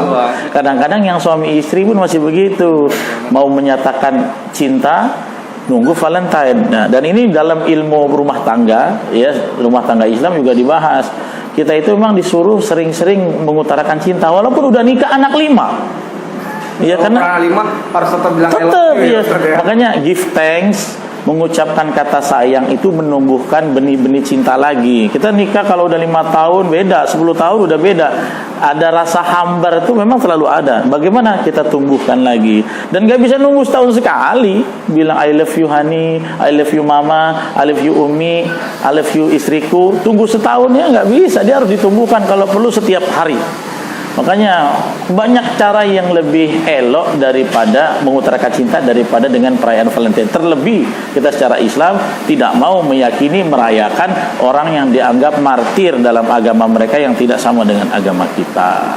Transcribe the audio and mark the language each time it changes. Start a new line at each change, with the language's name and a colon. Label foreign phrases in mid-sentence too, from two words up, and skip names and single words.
Indonesian: Kadang-kadang yang suami istri pun masih begitu. Mau menyatakan cinta, nunggu Valentine. Nah, dan ini dalam ilmu rumah tangga, ya, rumah tangga Islam juga dibahas. Kita itu memang disuruh sering-sering mengutarakan cinta, walaupun udah nikah anak 5. Ya, karena 5 harus tetap bilang tetap, ya. Makanya
English: give thanks,
Indonesian: mengucapkan kata sayang itu menumbuhkan benih-benih cinta lagi. Kita nikah kalau udah 5 tahun beda, 10 tahun udah beda. Ada rasa hambar itu memang selalu ada. Bagaimana kita tumbuhkan lagi? Dan gak bisa nunggu setahun sekali bilang
English: I love you honey, I love you mama, I love you umi, I love you
Indonesian: istriku. Tunggu setahun ya nggak bisa. Dia harus ditumbuhkan kalau perlu setiap hari. Makanya banyak cara yang lebih elok daripada mengutarakan cinta daripada dengan perayaan Valentine. Terlebih kita secara Islam tidak mau meyakini merayakan orang yang dianggap martir dalam agama mereka yang tidak sama dengan agama kita.